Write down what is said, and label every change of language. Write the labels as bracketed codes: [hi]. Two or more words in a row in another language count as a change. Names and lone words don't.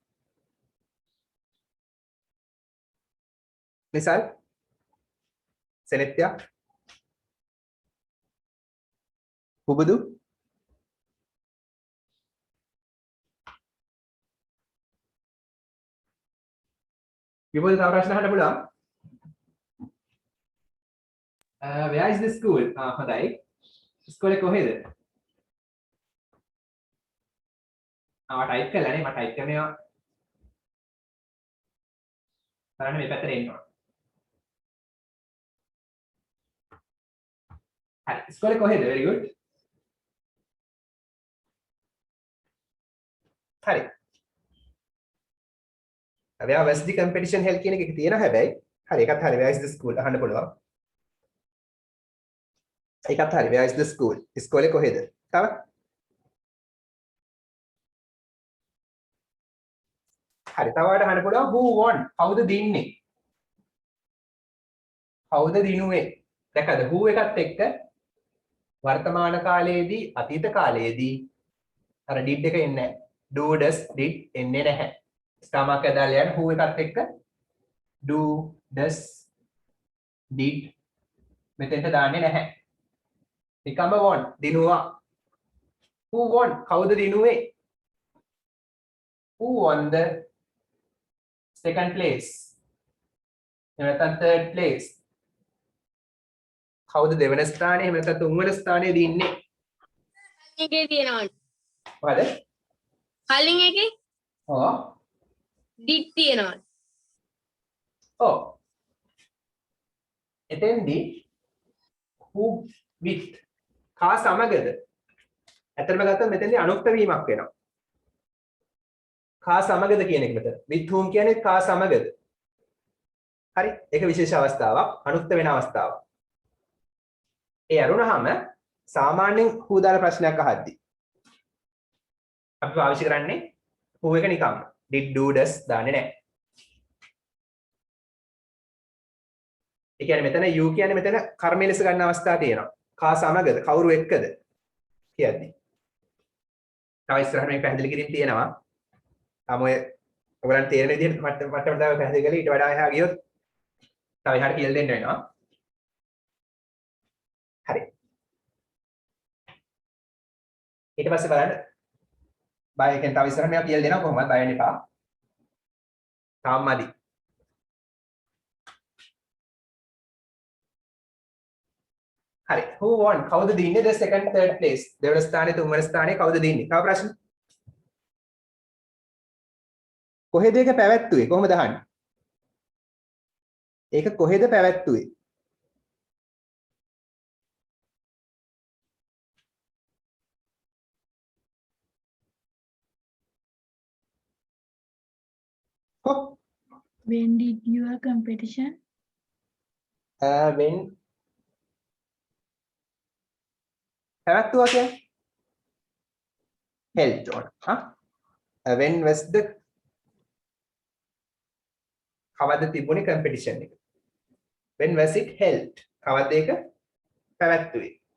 [si] නිසල් සෙනෙත්‍යා පුබුදු විබෝධ තව ප්‍රශ්න අහන්න පුළුවන්. [en] where is the school? [si] හොඳයි. ස්කෝලේ කොහෙද? ටයිප් කළානේ මම ටයිප් කරනවා. බලන්න මේ පැත්තට එන්න ඕන. හරි. ස්කෝලේ කොහෙද? [en] very good. [si] හරි. [en] where was the competition held [si] කියන එක තියෙනවා හැබැයි. හරි ඒකත් හරි. [en] where is the school [si] අහන්න පුළුවන්. ඒකත් හරි. [en] where is the school? [si] ස්කෝලේ කොහෙද? තව හරි තවට අහන්න පුළුවන් [en] who won? [si] කවුද දින්නේ? කවුද දිනුවේ? දැක්කද who එකත් එක්ක වර්තමාන කාලයේදී අතීත කාලයේදී අර did එක එන්නේ නැහැ. [en] do, does, did [si] එන්නේ නැහැ. ස්ථාමක දාලා යන who එකත් එක්ක [en] do, does, did [si] මෙතෙන්ට දාන්නේ නැහැ. නිකම්ම won දිනුවා. [en] who won? [si] කවුද දිනුවේ? [en] who won the second place? [si] එහෙම නැත්නම් [en] third place. [si] කවුද දෙවන ස්ථානයේ එහෙම නැත්නම් තුන්වන ස්ථානයේ දින්නේ? එකේ තියෙනවා. මොකද? කලින් එකේ ඔව්. did තියෙනවා. ඔව්. එතෙන්දී [en] who with [si] කා සමගද? ඇත්තටම ගත්තොත් මෙතෙන්දී අනුක්ත වීමක් වෙනවා. කා සමගද කියන එක මෙතන. [en] with whom [si] කියන්නේ කා සමගද? හරි. ඒක විශේෂ අවස්ථාවක්. අනුක්ත වෙන අවස්ථාවක්. ඒ අරුණහම සාමාන්‍යයෙන් who දාලා ප්‍රශ්නයක් අහද්දී අපි පාවිච්චි කරන්නේ who එක නිකම්ම. [en] did do does [si] දාන්නේ නැහැ. ඒ කියන්නේ මෙතන you කියන්නේ මෙතන කර්මය ලෙස ගන්න අවස්ථා තියෙනවා. කා සමගද කවුරු එක්කද කියද්දි. තව ඉස්සරහට මේ පැහැදිලි කිරීම තියෙනවා. තම ඔය ඔයගලන්ට තේරෙන විදිහට මට තව පැහැදිලි කරලා ඊට වඩා එහා ගියොත් තව එහාට කියලා දෙන්න වෙනවා. හරි. ඊට පස්සේ බලන්න බය එකෙන් තව ඉස්සරහට මේවා කියලා දෙනවා කොහොමද බය වෙන්න එපා. තාම මදි. හරි. [en] who won? [si] කවුද දින්නේ [en] the second third place? [si] දෙවන ස්ථානයේ තුන්වන ස්ථානයේ කවුද දින්නේ? තව ප්‍රශ්න? කොහෙද ඒක පැවැත්තුවේ? කොහොමද අහන්නේ? ඒක කොහෙද පැවැත්තුවේ? [en] When did your competition? [si] when පැවැත්තුවා කියන්නේ [en] held on. when was the [si] කවද්ද තිබුණේ [en] competition එක? when was it held? [si] කවද්ද ඒක පැවැත්තුවේ?